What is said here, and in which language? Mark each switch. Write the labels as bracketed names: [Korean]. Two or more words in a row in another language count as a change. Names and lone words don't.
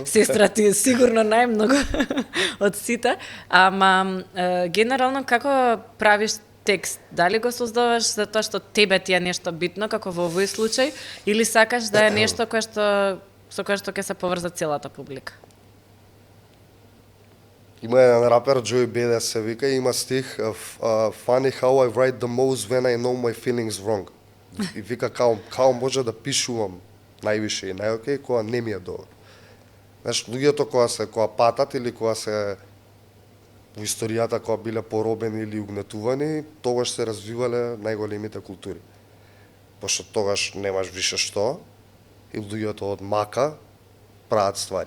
[Macedonian] Сестра ти е сигурно најмногу од сите, ама генерално како правиш текст? Дали го создаваш затоа што тебе ти е нешто битно, како во овој случај, или сакаш да е нешто со кое што ќе се поврза целата публика? Има еден рапер, Joey Badass се вика, и има стих [English] Funny how I write the most when I know my feelings wrong. [Macedonian] И вика као може да пишувам највише и најокей кога не ми е добро. Знаеш, луѓето кога патат или кога се во историјата кога биле поробени или угнетувани, тогаш се развивале најголемите култури. Пошто тогаш немаш више што и луѓето од мака прават ствари.